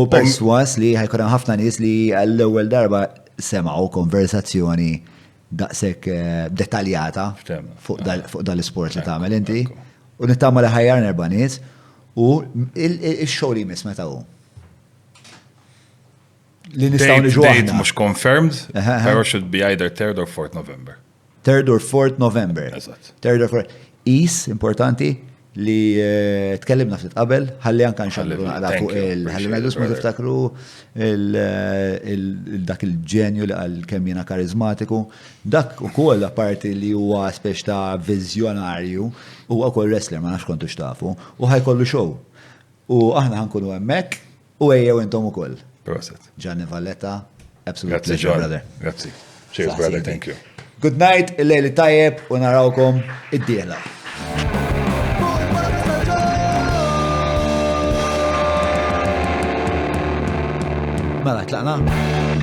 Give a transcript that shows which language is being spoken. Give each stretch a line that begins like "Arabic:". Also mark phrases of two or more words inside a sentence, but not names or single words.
Maltese: perswas li ħajkun hemm ħafna nies li għall-ewwel darba semgħu konversazzjoni daqshekk dettaljata fuq dal-isport li tagħmel inti u nittama li ħajjar erba' nies u x-show li jmiss meta hu. Li nistgħu niġu aħna.
English: Date mhux confirmed, però should be either 3rd or 4th November. 3rd or 4th November.
Maltese: Eżatt.
English: 3rd or 4th.
Maltese: Importanti li tkellimna ftit qabel, ħalli anke nxallu naqra fuq ħalli ngħidlux ma tiftakru dak il-ġenju li qal kemm jiena karizmatiku, dak ukoll apparti li huwa spex ta' viżjonarju, huwa wkoll wrestler ma nafx kontu xtafu, u ħajkollu show. U aħna ħankunu hemmhekk u ejjew intom ukoll. Proset. Gianni Valletta,
English: absolute pleasure, brother.
Maltese: Grazzi.
English: Cheers, brother, thank you. Good night,
Maltese: il-lejli tajjeb u narawkom id-dieħla. Mela, tlaqna?